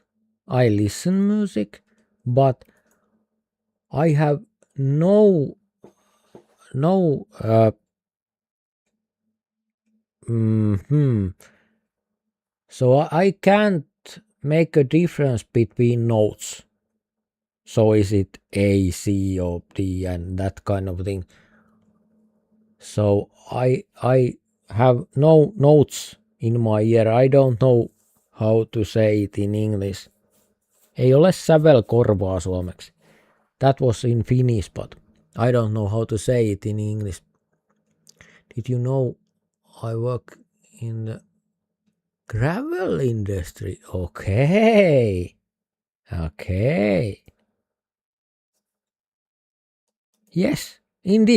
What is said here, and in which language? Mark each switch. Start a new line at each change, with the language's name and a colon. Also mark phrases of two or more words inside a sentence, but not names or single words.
English: I listen music, but I have no so I can't make a difference between notes. So is it A, C, or D, and that kind of thing. So I have no notes in my ear. I don't know how to say it in English.
Finnish: Ei ole sävelkorvaa suomeksi.
English: That was in Finnish, but I don't know how to say it in English. Did you know I work in the gravel industry? Okay. Okay. Yes, indeed.